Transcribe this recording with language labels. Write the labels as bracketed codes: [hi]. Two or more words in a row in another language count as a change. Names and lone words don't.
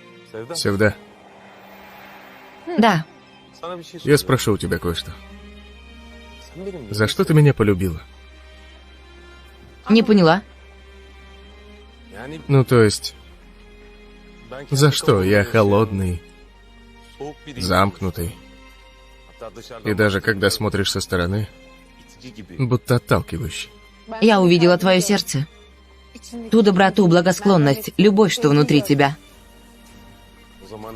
[ru] Севда, Да. [tr] Sana bir şey [ru] я [tr] soracağım. [ru] спрошу у тебя кое-что. [tr] Sen benim [ru] За что ты меня полюбила? Не поняла. [tr] yani [ru] Ну, то есть, [tr] ben kendi [ru] за что? Я [tr] kafamda [ru] холодный, [tr] soğuk biriyim. [ru] замкнутый. [tr] Hatta dışarıdan [ru] И даже [tr] baktığımda [ru] когда смотришь со стороны, [tr] itici gibi. [ru] будто отталкивающий. Я увидела твое сердце. Ту доброту, благосклонность, любовь, что внутри тебя. [tr] O zaman